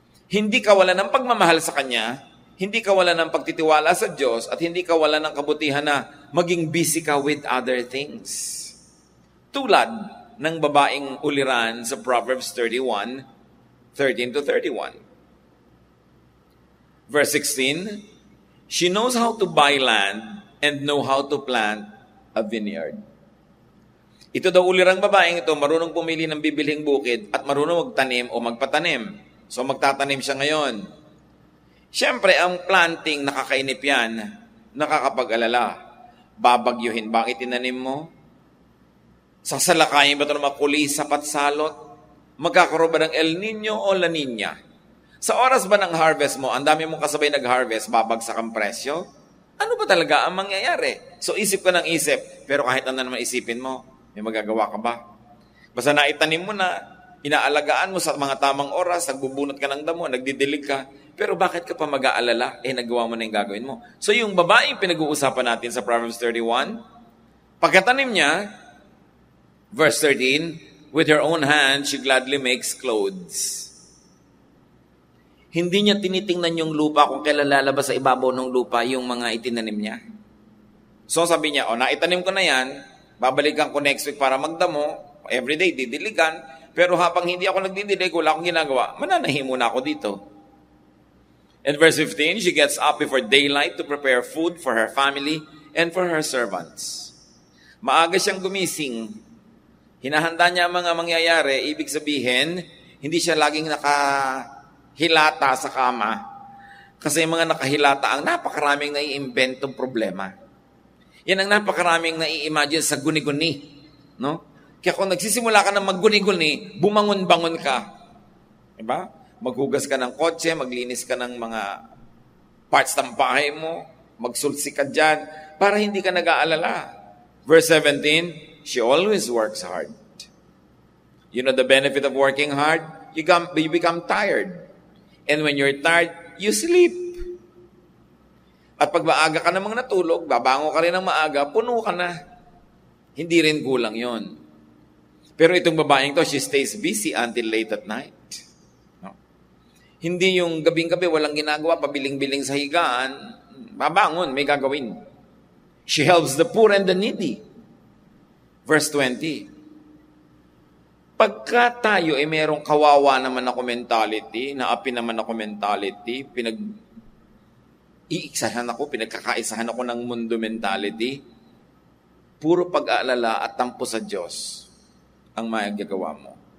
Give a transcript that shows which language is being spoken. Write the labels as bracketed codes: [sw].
[tl] Hindi ka wala ng pagmamahal sa Kanya, hindi ka wala ng pagtitiwala sa Diyos, at hindi ka wala ng kabutihan na maging busy ka [en] with other things. [tl] Tulad ng babaeng uliran sa Proverbs 31, 13-31. [en] Verse 16, she knows how to buy land and know how to plant a vineyard. [tl] Ito daw ulirang babaeng ito, marunong pumili ng bibilhing bukid at marunong magtanim o magpatanim. So magtatanim siya ngayon. Siyempre, ang planting, nakakainip yan, nakakapag-alala. Babagyuhin ba ang itinanim mo? Sasalakayin ba ito ng makulis, sapat, salot? Magkakaroon ba ng El Nino o La Nina? Sa oras ba ng harvest mo, ang dami mong kasabay nag-harvest, babagsak ang presyo? Ano ba talaga ang mangyayari? So isip ka ng isip, pero kahit ano naman isipin mo, may magagawa ka ba? Basta naitanim mo na, inaalagaan mo sa mga tamang oras, nagbubunot ka ng damo, nagdidilig ka, pero bakit ka pa mag-aalala? Nagawa mo na yung gagawin mo. So yung babaeng pinag-uusapan natin sa Proverbs 31, pagkatanim niya, [en] Verse 13, with her own hand, she gladly makes clothes. [tl] Hindi niya tinitingnan yung lupa kung kailan lalabas sa ibabaw ng lupa yung mga itinanim niya. So sabi niya, naitanim ko na yan, babalikan ko [en] next week [tl] para magdamo, everyday didiligan, pero habang hindi ako nagdidilig, wala akong ginagawa, mananahi muna ako dito. [en] In verse 15, she gets up before daylight to prepare food for her family and for her servants. [tl] Maaga siyang gumising. Hinahanda niya ang mga mangyayari, ibig sabihin, hindi siya laging nakahilata sa kama. Kasi yung mga nakahilata, ang napakaraming nai-inventong problema. Yan ang napakaraming nai-imagine sa guni-guni. No? Kaya kung nagsisimula ka ng magguni-guni, bumangon-bangon ka. Diba? Maghugas ka ng kotse, maglinis ka ng mga parts ng bahay mo, magsulsi ka dyan, para hindi ka nag-aalala. [en] Verse 17, she always works hard. You know the benefit of working hard? You become tired. And when you're tired, you sleep. [tl] At pag maaga ka namang natulog, babango ka rin ng maaga, puno ka na. Hindi rin kulang yon. Pero itong babaeng to, [en] she stays busy until late at night. [tl] No? Hindi yung gabing-gabi, walang ginagawa, pabiling-biling sa higaan, babangon, may gagawin. [en] She helps the poor and the needy. Verse 20. [tl] Pagka tayo ay merong kawawa naman ako mentality, naapi naman ako mentality, pinagkakaisahan ako ng mundo mentality, puro pag-aalala at tampo sa Diyos ang magagawa mo.